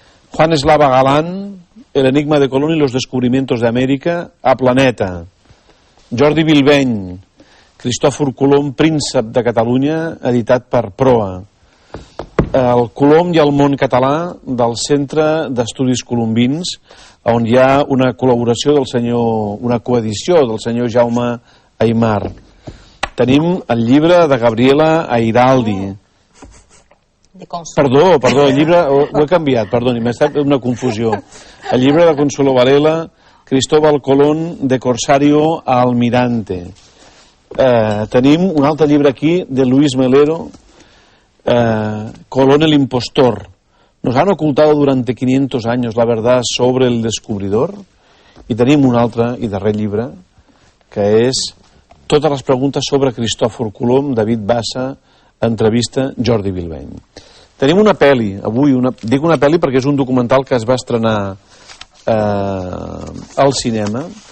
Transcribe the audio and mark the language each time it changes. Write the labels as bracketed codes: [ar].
[es] Juan Eslava Galán, El enigma de Colón y los descubrimientos de América, a Planeta. [ca] Jordi Bilbeny, Cristòfor Colom, príncep de Catalunya, editat per Proa. El Colom i el món català, del Centre d'Estudis Colombins, on hi ha una col·laboració del senyor, una coedició del senyor Jaume Aymar. Tenim el llibre de Gabriela Airaldi. Perdó, el llibre... Ho he canviat, perdoni, m'ha estat una confusió. El llibre de Consuelo Varela, Cristóbal Colón, de Corsario a Almirante. Tenim un altre llibre aquí, de Luis Melero, Colón el impostor. [es] Nos han ocultado durante 500 años la verdad sobre el descubridor. [ca] I tenim un altre i darrer llibre, que és Totes les preguntes sobre Cristòfor Colom, David Bassa, entrevista Jordi Bilbeny. Tenim una pel·li, avui, dic una pel·li perquè és un documental que es va estrenar al cinema.